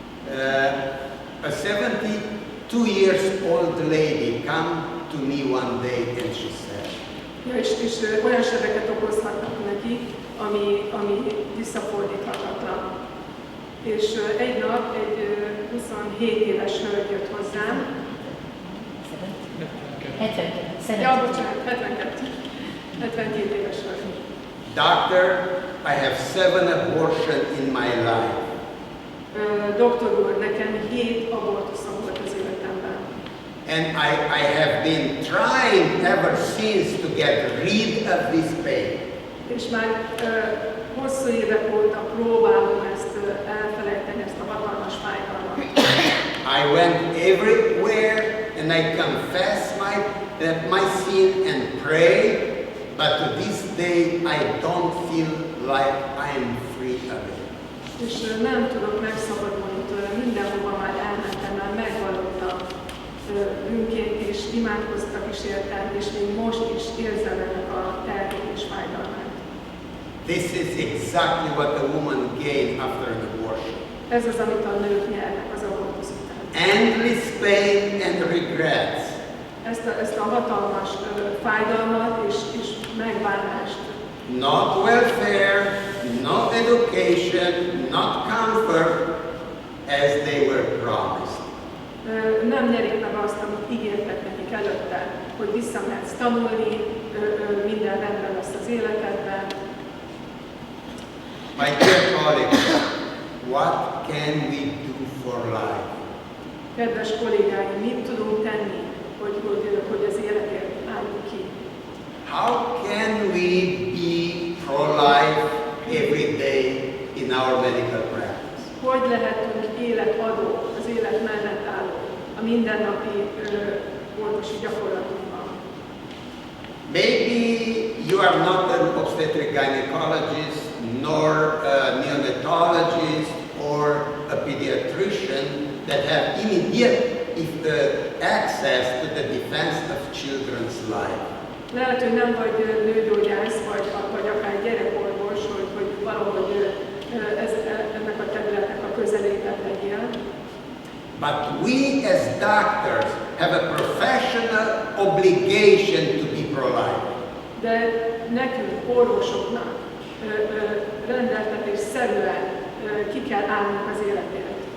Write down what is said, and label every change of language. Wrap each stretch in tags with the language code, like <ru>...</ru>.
<en>A 72 years old lady come to me one day and she said,</en> <hu>Ja, és olyan sebeket okozhatnak neki, ami visszafordíthatatlan. És egy nap egy 27 éves hölgy jött hozzám.</hu> <en>72.</en> <hu>Ja, bocsánat, 72 éves hölgy.</hu> <en>Doctor, I have 7 abortions in my life.</en> <hu>Doktor úr, nekem 7 abortuszom volt az életemben.</hu> <en>And I have been trying ever since to get rid of this pain.</en> <hu>És már hosszú évek óta próbálom ezt elfelejteni, ezt a hatalmas fájdalmat.</hu> <en>I went everywhere and I confess my sin and pray, but to this day I don't feel like I am free of it.</en> <hu>És nem tudok megszabadulni tőle, mindenhova már elmentem, már megvallottam bűnként, és imádkoztak is értem, és még most is érzem ennek a terhét és fájdalmát.</hu> <en>This is exactly what the woman gained after an abortion.</en> <hu>Ez az, amit a nők nyernek az abortusz után.</hu> <en>Endless pain and regrets.</en> <hu>Ezt a hatalmas fájdalmat és megbánást.</hu> <en>Not welfare, not education, not comfort, as they were promised.</en> <hu>Nem nyerik meg azt, amit ígértek nekik előtte, hogy visszamehetsz tanulni, minden rendben lesz az életedben.</hu> <en>My dear colleagues, what can we do for life?</en> <hu>Kedves kollégáim, mit tudunk tenni, hogy az életért álljunk ki?</hu> <en>How can we be pro-life every day in our medical practice?</en> <hu>Hogy lehetünk életadó, az élet mellett álló, a mindennapi orvosi gyakorlatunkban?</hu> <en>Maybe you are not an obstetric gynecologist, nor a neonatologist, or a pediatrician that have immediate access to the defense of children's life.</en> <hu>Lehet, hogy nem vagy nőgyógyász, vagy akár gyerekorvos, hogy valahogy ennek a területnek a közelében legyél.</hu> <en>But we as doctors have a professional obligation to be pro-life.</en> <hu>De nekünk, orvosoknak rendeltetésszerűen ki kell állnunk az életért.</hu>